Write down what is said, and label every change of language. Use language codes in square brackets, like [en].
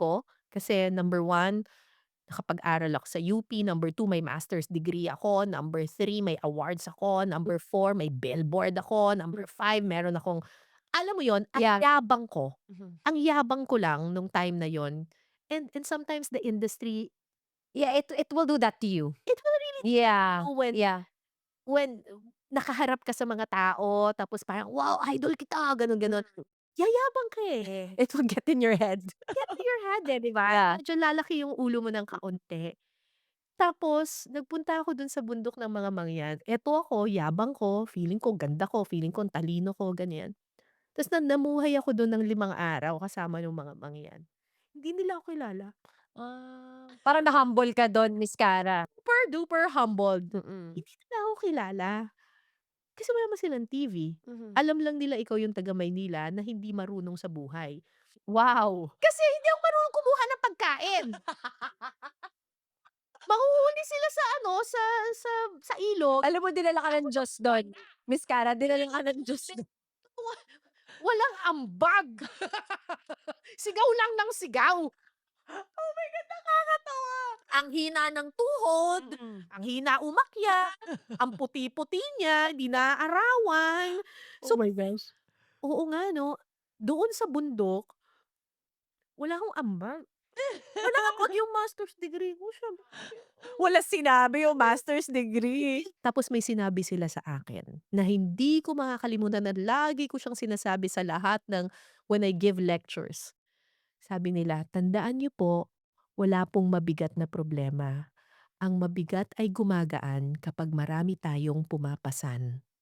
[tl] ko. Kasi number one, Nakapag-aral ako sa UP, number 2 may master's degree ako, number 3 may awards ako, number 4 may billboard ako, number 5 meron akong alam mo yon [en] Yeah. Mhm. [tl] ang yabang ko lang nung time na yon. [en] And sometimes the industry, Yeah, it will do that to you. it will really Yeah. know Yeah. [tl] when nakaharap ka sa mga tao tapos parang, "Wow, idol kita," gano'n, gano'n. Yayabang ka, eh. [en] It will get in your head. Get to your head, [tl] eh, 'di ba? [en] Yeah. [tl] Medyo lalaki yung ulo mo ng kaunti. Tapos nagpunta ako dun sa bundok ng mga mangyan. Eto ako, yabang ko, feeling ko ganda ko, feeling ko ang talino ko, ganyan. Ta's namuhay ako dun ng 5 araw kasama nung mga mangyan. Hindi nila ako kilala. Parang na-humble ka dun, Miss Cara. [en] Super duper humbled. Mm. [tl] Hindi nila ako kilala. Kasi wala naman silang TV. Mhm. Alam lang nila ikaw yung taga Maynila na hindi marunong sa buhay. [en] Wow! [tl] Kasi hindi ako marunong kumuha ng pagkain. Manghuhuli sila sa ano, sa ilog. Alam mo dinala ka ng Diyos dun. Miss Cara, dinala ka ng Diyos dun. Walang ambag. Sigaw lang ng sigaw. [en] Oh my God, [tl] nakakatawa. Ang hina ng tuhod, Mm. ang hina umakyat, ang puti-puti niya, hindi naaarawan. [en] Oh So, my gosh. [tl] oo nga 'no, doon sa bundok, wala akong ambag. Wala ambag yung master's degree ko, sabi Wala sinabi yung master's degree. tapos may sinabi sila sa akin na hindi ko makakalimutan at lagi ko siyang sinasabi sa lahat ng [en] when I give lectures. [tl] Sabi nila, "Tandaan niyo po, wala pong mabigat na problema. Ang mabigat ay gumagaan kapag marami tayong pumapasan."